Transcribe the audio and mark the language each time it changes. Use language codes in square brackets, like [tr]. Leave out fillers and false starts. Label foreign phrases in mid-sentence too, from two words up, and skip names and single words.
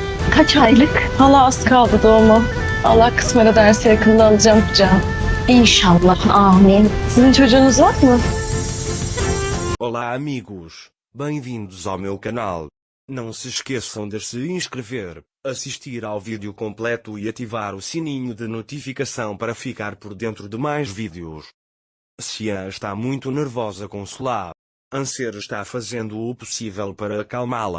[tr] Kaç aylık? Hala az kaldı doğuma. Allah kısmet ederse yakında alacağım kucağıma. İnşallah. Amin. Sizin çocuğunuz var mı? [pt] Olá amigos, bem-vindos ao meu canal. Não se esqueçam de se inscrever, assistir ao vídeo completo e ativar o sininho de notificação para ficar por dentro de mais vídeos. Xian está muito nervosa com Solá. Anser está fazendo o possível para acalmá-la.